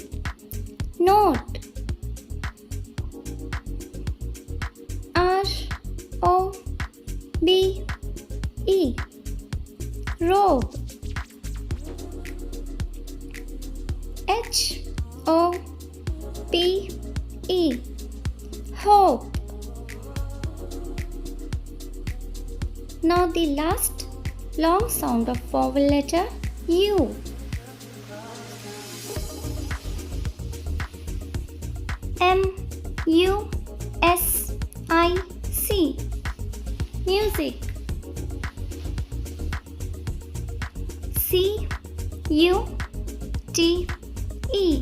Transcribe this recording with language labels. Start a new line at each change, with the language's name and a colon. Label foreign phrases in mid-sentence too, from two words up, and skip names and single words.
English: Note. R-O-B-E. Robe. H-O-P-E. Hope. Now the last long sound of vowel letter U. M-U-S-I-C. Music. C-U-T-E.